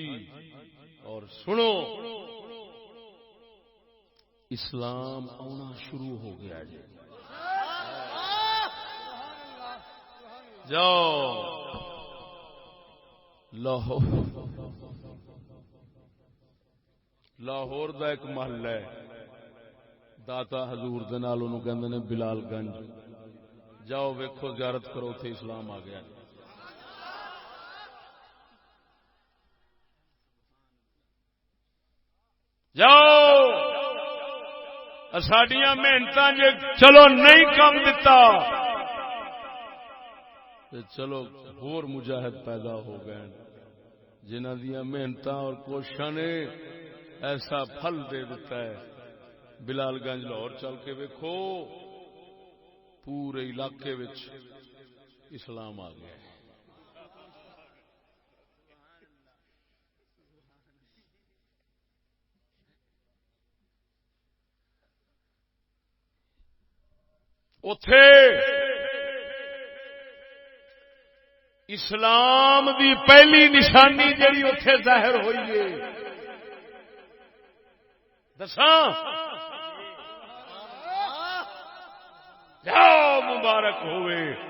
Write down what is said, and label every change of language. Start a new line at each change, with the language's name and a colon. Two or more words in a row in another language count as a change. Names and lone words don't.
Punjabi: اور سنو اسلام آنا شروع ہو گیا جی. جاؤ لاہور دا ایک محلہ ہے داتا حضور دے نال اونوں کہندے نے بلال گنج. جاؤ ویکھو زیارت کرو تے اسلام آ گیا. جاؤ ساڈیاں محنتاں جے چلو نہیں کم دتا تے چلو ہور مجاہد پیدا ہو گئے جنہاں دیاں محنتاں اور کوششاں نے ایسا پھل دے دیتا ہے. بلال گنج لاہور چل کے ویکھو پورے علاقے وچ اسلام آ گیا. اوتھے اسلام دی پہلی نشانی جڑی اوتھے ظاہر ہوئی ہے دساں جاؤ مبارک ہوئے.